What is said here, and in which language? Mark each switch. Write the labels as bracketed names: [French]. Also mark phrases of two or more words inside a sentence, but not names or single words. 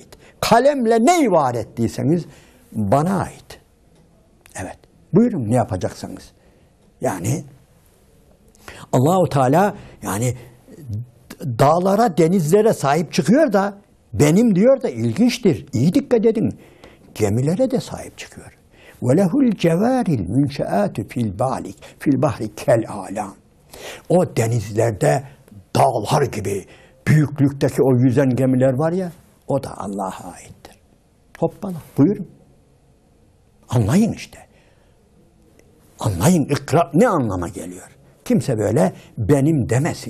[Turkish] Kalemle ne var ettiyseniz bana ait. Evet. Buyurun ne yapacaksanız. Yani Allah-u Teala yani dağlara, denizlere sahip çıkıyor da benim diyor da ilginçtir. İyi dikkat edin. Gemilere de sahip çıkıyor. [Arabic] وَلَهُ الْجَوَارِ الْمُنْشَآتُ فِي الْبَحْرِ كَالْعَالَامِ. [Turkish] O denizlerde dağlar gibi büyüklükteki o yüzen gemiler var ya, o da Allah'a aittir. Hoppala, buyurun. Anlayın işte. Anlayın, ikra ne anlama geliyor? Kimse böyle benim demesin.